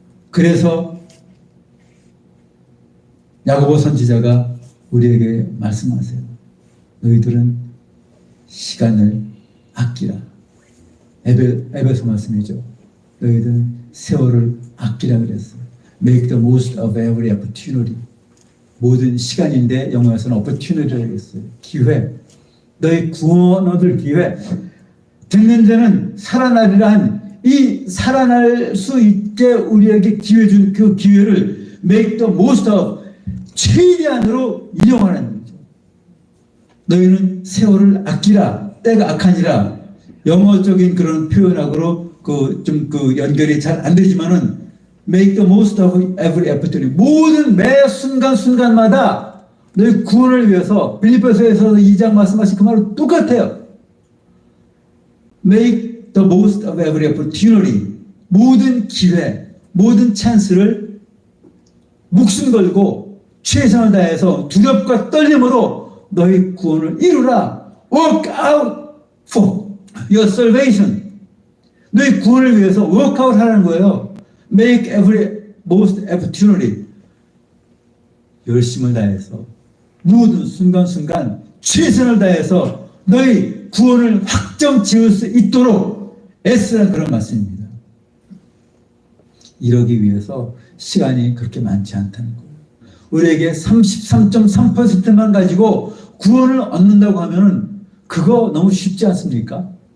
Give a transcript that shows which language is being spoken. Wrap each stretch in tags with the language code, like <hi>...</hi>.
<ko>그래서 야고보 선지자가 우리에게 말씀하세요. 너희들은 시간을 아끼라. 에베소 말씀이죠. 너희들은 세월을 아끼라 그랬어요.</ko> <en>Make the most of every opportunity.</en> <ko>모든 시간인데 영어에서는 opportunity라고 했어요. 기회. 너희 구원 얻을 기회. 듣는 자는 살아나리라 한 이 살아날 수 있게 우리에게 기회 준 그 기회를</ko> <en>make the most of,</en> <ko>최대한으로 이용하는 거죠. 너희는 세월을 아끼라. 때가 악하니라. 영어적인 그런 표현하고로 그 연결이 잘 안 되지만은</ko> <en>make the most of every opportunity.</en> <ko>모든 매 순간순간마다 너희 구원을 위해서, 빌립보서에서 2장 말씀하신 그 말은 똑같아요.</ko> <en>Make the most of every opportunity.</en> <ko>모든 기회, 모든 찬스를 목숨 걸고 최선을 다해서 두렵과 떨림으로 너희 구원을 이루라.</ko> <en>Work out for your salvation.</en> <ko>너희 구원을 위해서 workout 하라는 거예요.</ko> <en>Make every most opportunity.</en> <ko>열심을 다해서 모든 순간순간 최선을 다해서 너희 구원을 확정 지을 수 있도록 애쓰라는 그런 말씀입니다. 이러기 위해서 시간이 그렇게 많지 않다는 거예요. 우리에게 33.3%만 가지고 구원을 얻는다고 하면은 그거 너무 쉽지 않습니까?</ko>